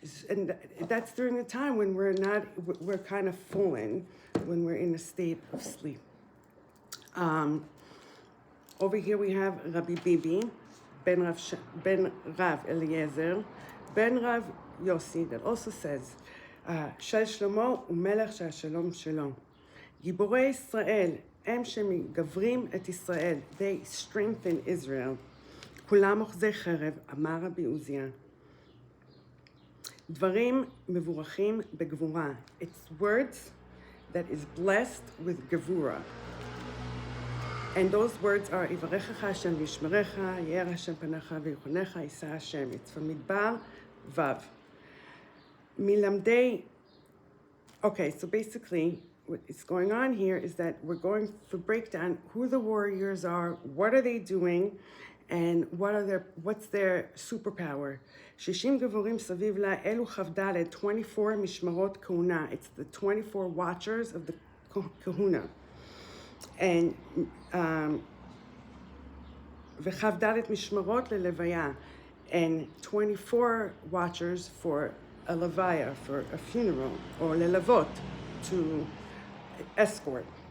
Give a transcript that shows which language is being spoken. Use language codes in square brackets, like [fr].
[en] And that's during the time when we're kind of fallen, when we're in a state of sleep. Over here we have Rabbi Bibi, Ben Rav Eliezer, Ben Rav Yossi, that also says, [he] של שלמה ומלך שהשלום שלו. גיבורי ישראל הם שמגברים את ישראל. [en] They strengthen Israel. [he] כולם אוחזי חרב, אמר רבי עוזיה. דברים מבורכים בגבורה. [en] It's words that is blessed with gevura. And those words are, [he] יברכך השם וישמרך, יאר השם פניך ויחונך, יישא השם. It's from מדבר ו'. Milamdei. [en] Okay, so basically what is going on here is that we're going to break down who the warriors are, what are they doing, and what's their superpower. [he] 60 גבורים סביב לה, אלו כ"ד, 24 משמרות כהונה. [en] It's the 24 watchers of the kahuna. And [he] וכ"ד משמרות ללוויה, [en] and 24 watchers for a levaya, for a funeral, or ללוות, to escort.